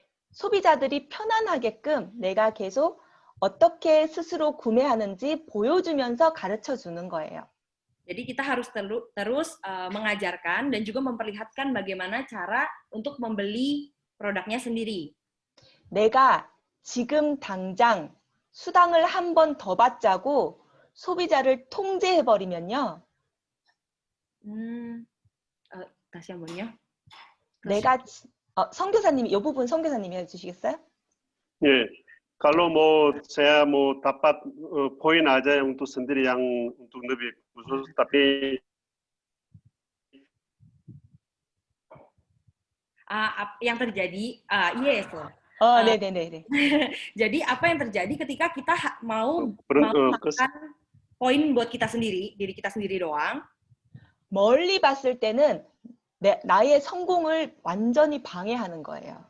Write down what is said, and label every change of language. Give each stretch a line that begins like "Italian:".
Korean: 소비자들이 편안하게끔 내가 계속 어떻게 스스로 구매하는지 보여주면서 가르쳐 주는 거예요.
Indonesian: Jadi kita harus terus mengajarkan dan juga memperlihatkan bagaimana cara untuk membeli produknya sendiri.
Korean: 내가 지금 당장 수당을 한 번 더 받자고 소비자를 통제해버리면요. 다시 한번요. 내가 선교사님이 이 부분 선교사님이 해주시겠어요?
Indonesian: Ya, kalau saya dapat poin aja yang untuk sendiri yang untuk lebih khusus, tapi yang terjadi, yes.
Korean: 네네네.
Indonesian: Jadi apa yang terjadi ketika kita mau melakukan poin buat kita sendiri, diri kita sendiri doang.
Korean: 멀리 봤을 때는 나의 성공을 완전히 방해하는 거예요.